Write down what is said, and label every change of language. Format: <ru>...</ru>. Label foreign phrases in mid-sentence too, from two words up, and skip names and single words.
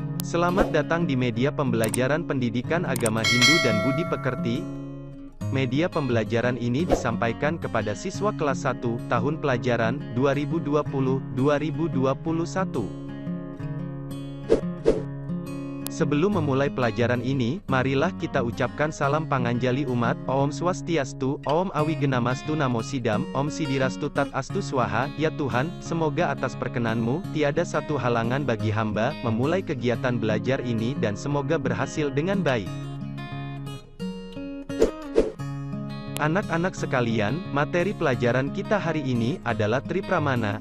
<id>Selamat datang di media pembelajaran pendidikan agama Hindu dan Budi Pekerti. Media pembelajaran ini disampaikan kepada siswa kelas 1, tahun pelajaran 2020-2021. Sebelum memulai pelajaran ini, marilah kita ucapkan salam panganjali umat,</id> <sa>Om Swastiastu, Om Awigenamastu Namo Sidam, Om Sidirastu Tat Astu Swaha.</sa> <id>Ya Tuhan, semoga atas perkenan-Mu, tiada satu halangan bagi hamba, memulai kegiatan belajar ini dan semoga berhasil dengan baik. Anak-anak sekalian, materi pelajaran kita hari ini adalah Tripramana.</id>